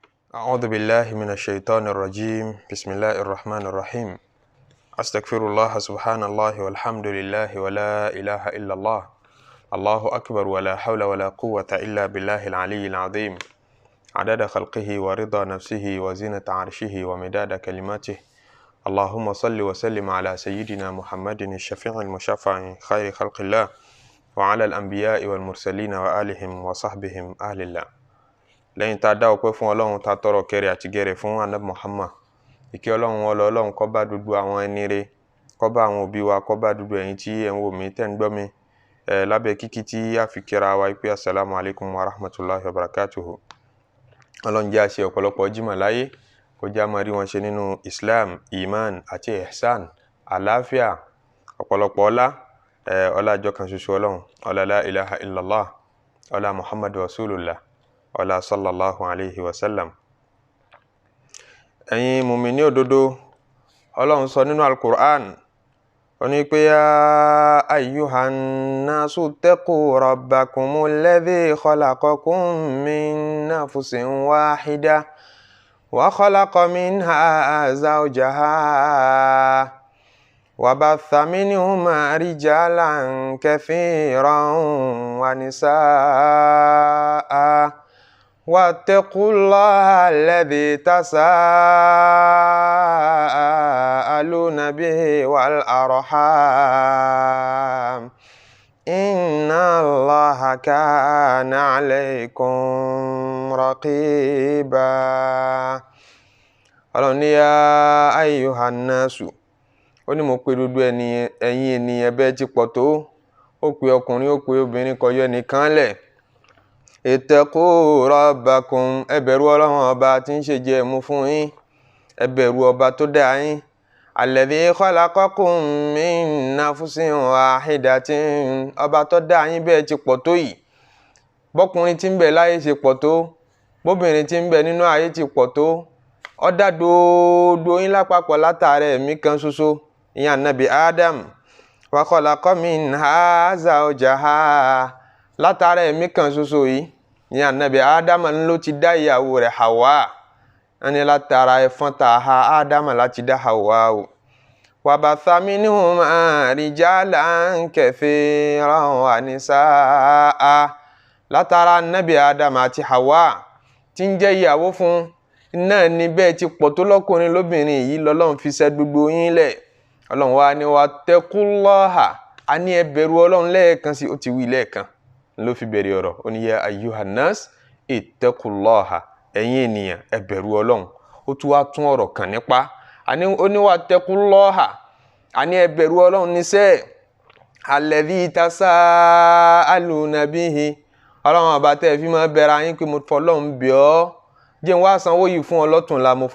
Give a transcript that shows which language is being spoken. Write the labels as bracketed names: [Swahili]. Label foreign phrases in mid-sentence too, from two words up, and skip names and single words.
[Arabic] أعوذ بالله من الشيطان الرجيم بسم الله الرحمن الرحيم أستغفر الله سبحان الله والحمد لله ولا إله إلا الله الله أكبر ولا حول ولا قوة إلا بالله العلي العظيم عدد خلقه ورضا نفسه وزنة عرشه ومداد كلماته اللهم صل وسلم على سيدنا محمد الشفيع المشفع خير خلق الله وعلى الأنبياء والمرسلين وآلهم وصحبهم أهل الله. [Yoruba] lẹ́yìn tá a dá ọpẹ́ fún Ọlọ́run tá tọrọ kẹrẹ àti gẹrẹ fún Ànábì Muhammad ìkẹ́ Ọlọ́run Ọlọ́run kó bá gbogbo àwọn ẹni rere kó bá àwọn òbí wa kó bá gbogbo ẹ̀yin tí ẹ ń wò mí tẹ́ ń gbọ́ mi lábẹ́ kíkí tí a fi kíra wa pé [Arabic] السلام عليكم ورحمة الله وبركاته. [Yoruba] Ọlọ́run jẹ́ àṣẹ ọ̀pọ̀lọpọ̀ jímọ̀ láyé kó já máa rí wọn ṣe nínú Islam iman àti ihsan àlàáfíà ọ̀pọ̀lọpọ̀ ọlá àjọ kan ṣoṣo Ọlọ́run ọlá [Arabic] لا إله إلا الله [Yoruba] ọlá [Arabic] محمد رسول الله [Yoruba] ọlá [Arabic] صلى الله عليه وسلم. [Yoruba] Ẹ̀yin mùmínì òdodo Ọlọ́run sọ nínú al-Qur'an ó ní pé [Arabic] يا أيها الناس اتقوا ربكم الذي خلقكم من نفس واحدة وخلق منها زوجها وبث منهما رجالا كثيرا و nisaa واتقوا الله الذي تساءلون به والأرحام إن الله كان عليكم رقيبا. [Yoruba] Ọlọ́run [Arabic] يا أيها الناس [Yoruba] ó ní mo pè gbogbo ẹ̀yin ènìyàn bẹ́ẹ̀ ti pọ̀ tó ó pè ọkùnrin ó pè obìnrin kò yọ nìkan lẹ̀. [Arabic] اتقوا ربكم [Yoruba] ẹ bẹ̀rù Ọlọ́run ọba tí ń ṣe jẹ mú fún yín ẹ bẹ̀rù ọba tó dá yín [Arabic] الذي خلقكم من نفس واحدة [Yoruba] ọba tó dá yín bẹ́ẹ̀ ti pọ̀ tó yìí bọ́kùnrin tí ń bẹ láyé ṣe pọ̀ tó bóbìnrin tí ń bẹ nínú ayé ti pọ̀ tó ó dá gbogbo yín lápapọ̀ látara ẹ̀mí kan ṣoṣo ìyẹn Ànábì Adam [Arabic] وخلق منها زوجها [Yoruba] látara ẹ̀mí kan ṣoṣo yìí ní Ànábì Ádámà ló ti dá ìyàwó rẹ̀ Hawa ẹni látara ẹ̀fọn tá a ha Ádámà láti dá Hawa o. [Arabic] وبث منهما رجالا كثيرا ونساء [Yoruba] látara Ànábì Ádámà àti Hawa tí ń jẹ́ ìyàwó fún náà ní bẹ́ẹ̀ ti pọ̀ tó lọ́kùnrin lóbìnrin yìí lọ́lọ́run fi ṣẹ́ gbogbo yín lẹ̀. Ọlọ́run wa ni wattaqullaha a ní ẹ bẹ̀rù Ọlọ́run lẹ́ẹ̀kan sí ó ti wí lẹ́ẹ̀kan ló fi bẹ̀rẹ̀ ọ̀rọ̀ ó ní [Arabic] يا أيها الناس اتقوا الله [Yoruba] ẹ̀yin ènìyàn ẹ bẹ̀rù Ọlọ́run ó tún wá tún ọ̀rọ̀ kan nípa ó ní wattaqullaha a ní ẹ bẹ̀rù Ọlọ́run níṣẹ́ alladhi [Arabic] تساءلون به [Yoruba] Ọlọ́run ọba tẹ́ fi máa bẹ̀rẹ̀ ayín pé mo fọlọ́run bẹ̀ ọ́ jẹ́ n wá sanwó yìí fún ọlọ́tùnla mo